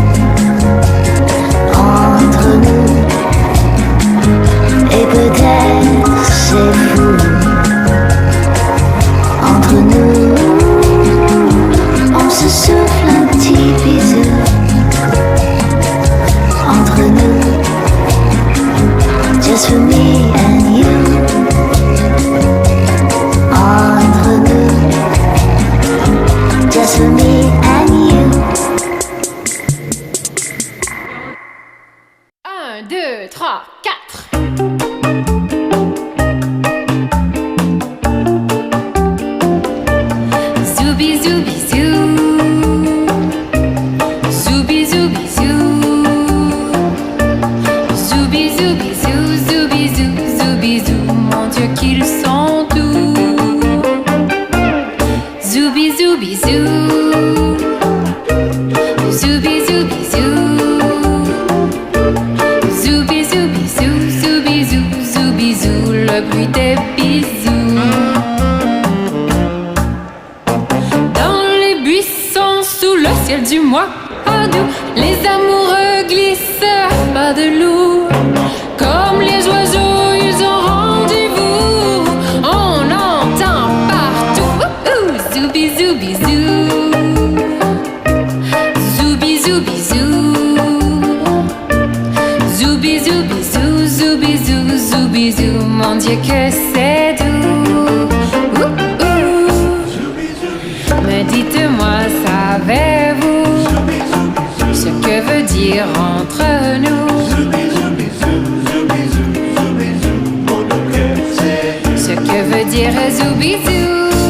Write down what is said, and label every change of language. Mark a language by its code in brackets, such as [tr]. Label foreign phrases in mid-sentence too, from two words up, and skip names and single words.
[fr] Entre nous, et peut-être c'est fou. Entre nous, on se souffle un petit bisou. Entre nous, [en] just for me and you. [fr] Entre nous, [en] just for me and you. [fr] 1, 2, 3, 4. Zoubi zoubi zou. Zoubi zoubi zou. Zoubi zoubi zou, zoubi zou, zoubi zou. Mon Dieu qu'ils sont doux. Zoubi zoubi zou. Zoubi zoubi zou. Zoubi zoubi zou, zoubi zou, zoubi zou. Le bruit des bisous. Dans les buissons, sous le ciel du mois doux, les amoureux glissent à pas de loup. Comme les oiseaux, ils ont rendez-vous. On entend partout. Zoubi zoubi zou. Zoubi zoubi zou. Zoubi zoubi zou, zoubi zou, zoubi zou. Mon Dieu que c'est doux. Mais dites-moi, savez-vous ce que veut dire entre nous? Ce que veut dire zoubizou?